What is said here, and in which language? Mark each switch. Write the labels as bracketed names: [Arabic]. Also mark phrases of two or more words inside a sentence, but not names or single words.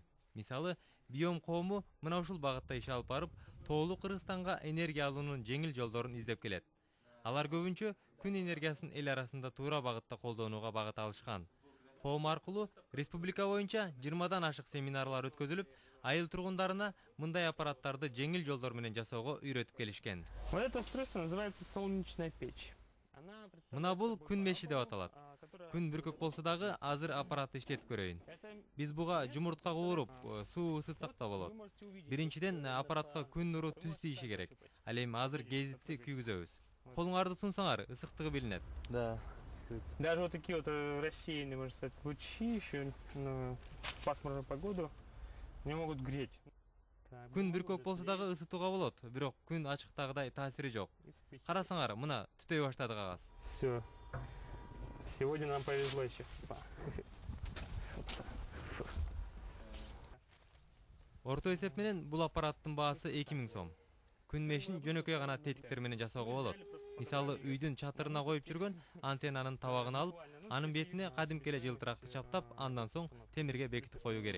[Kyrgyz] Мисалы, биом коому мына ушул багытта иш алып барып, тоолуу Кыргызстанга энергия алуунун жеңил жолдорун издеп келет. Алар көбүнчө күн энергиясын эл арасында туура багытта колдонууга багыт алышкан. Коом аркылуу республика боюнча 20дан ашык семинарлар өткөзүлүп, айыл тургундарына мындай аппараттарды жеңил жолдор менен жасоого үйрөтүп келишкен. [Russian] Вот это устройство называется солнечная печь. [Kyrgyz] Мына бул күн меши деп аталат. Күн бүркөк болсо дагы азыр аппаратты иштетип көрөйүн. Биз буга жумуртка кууруп, суу ысытсак да болот. Биринчиден аппаратка күн нуру түз тийиши керек. Ал эми азыр гезитти күйгүзөбүз. Колуңарды сунсаңар, ысыктыгы билинет. [Russian] Да. Даже вот такие вот рассеянные, можно сказать, лучи еще на пасмурную погоду не могут греть. [Kyrgyz] Күн бүркөк болсо дагы ысытууга болот, бирок күн ачыктагыдай таасири жок. Карасаңар, мына түтөй баштады кагаз. [Russian] Все. Сегодня нам повезло еще. [Kyrgyz] Орто эсеп менен бул аппараттын баасы 2000 сом. Күн мешин жөнөкөй гана тетиктер менен жасоого болот. Мисалы, үйдүн чатырына коюп жүргөн антеннанын табагын алып, анын бетине кадимки эле жылтыракты чаптап, андан соң темирге бекитип коюу керек.